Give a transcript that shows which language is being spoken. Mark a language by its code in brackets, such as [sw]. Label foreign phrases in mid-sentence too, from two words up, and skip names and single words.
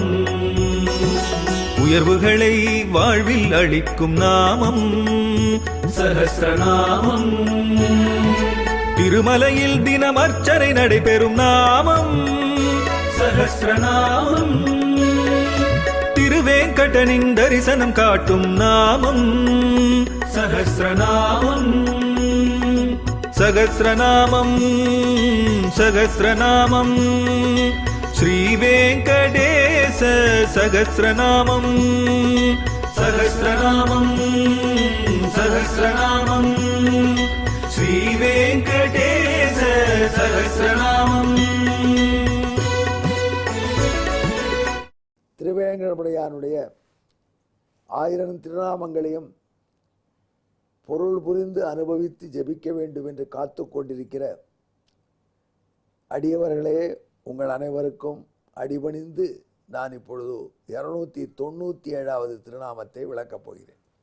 [ta] உயர்வுகளை வாழ்வில் அளிக்கும் நாமம் சஹஸ்ரநாமம். திருமலையில் தினம் அர்ச்சனை நடைபெறும் நாமம் சஹஸ்ரநாமம். திருவேங்கடனின் தரிசனம் காட்டும் நாமம் சஹஸ்ரநாமம். [sa] सहस्रनामं सहस्रनामं श्रीवेंकटेश सहस्रनामं सहस्रनामं सहस्रनामं श्रीवेंकटेश सहस्रनामं। [ta] திருவேங்கடமுடையானுடைய 1000 திருநாமங்களையும் பொருள் புரிந்து அனுபவித்து ஜெபிக்க வேண்டும் என்று காத்து கொண்டிருக்கிற அடியவர்களே, உங்கள் அனைவருக்கும் அடிபணிந்து நான் இப்பொழுது 297வது திருநாமத்தை விளக்கப் போகிறேன்.